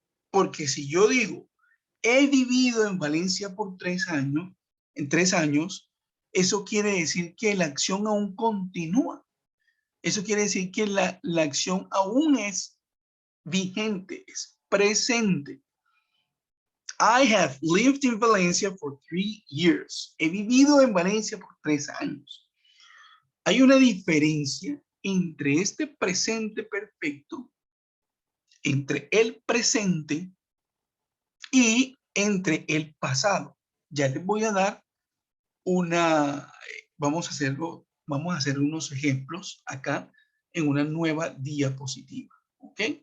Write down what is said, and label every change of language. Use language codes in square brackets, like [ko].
[es] Porque si yo digo, he vivido en Valencia por 3 años, en 3 años, eso quiere decir que la acción aún continúa. Eso quiere decir que la acción aún es vigente, es presente. [en] I have lived in Valencia for 3 years. [es] He vivido en Valencia por 3 años. Hay una diferencia entre este presente perfecto, entre el presente y entre el pasado. Ya les voy a dar vamos a hacer unos ejemplos acá en una nueva diapositiva. ¿Ok?